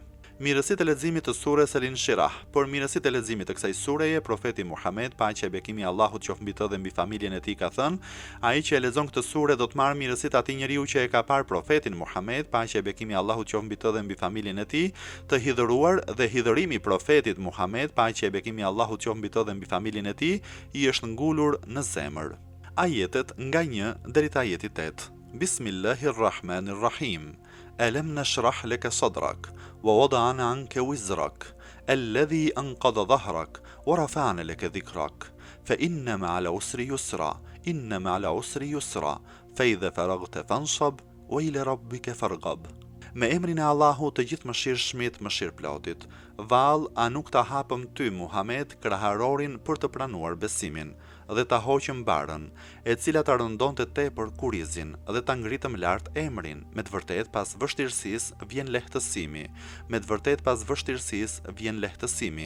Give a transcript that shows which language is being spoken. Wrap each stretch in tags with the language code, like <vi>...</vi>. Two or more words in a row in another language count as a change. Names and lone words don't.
<sq>Mirësitë e leximit të sures El Inshirah. Por mirësitë e leximit të kësaj sureje, profeti Muhammed, paqja e bekimi i Allahut qoftë mbi të dhe mbi familjen e tij, ka thënë, ai që e lexon këtë sure do të marrë mirësitë atij njeriu që e ka parë profetin Muhammed, paqja e bekimi i Allahut qoftë mbi të dhe mbi familjen e tij, të hidhëruar dhe hidhërimi i profetit Muhammed, paqja e bekimi i Allahut qoftë mbi të dhe mbi familjen e tij, i është ngulur në zemër. Ajetet nga 1 deri te ajeti 8.</sq> <ar>بسم الله الرحمن الرحيم ألم نشرح لك صدرك ووضعنا عنك وزرك الذي أنقض ظهرك ورفعنا لك ذكرك فإن مع العسر يسرا إن مع العسر يسرا فإذا فرغت فانصب وإلى ربك فارغب.</ar> <sq>Me emrin e Allahut të gjithë mëshirshmit, mëshirëplotit. Vallë, a nuk ta hapëm ty Muhammed kraharorin për të pranuar besimin, dhe ta hoqëm barën, e cila ta rëndonte tepër kurizin, dhe ta ngritëm lart emrin. Me të vërtet pas vështirësisë vjen lehtësimi. Me të vërtet pas vështirësisë vjen lehtësimi.</sq>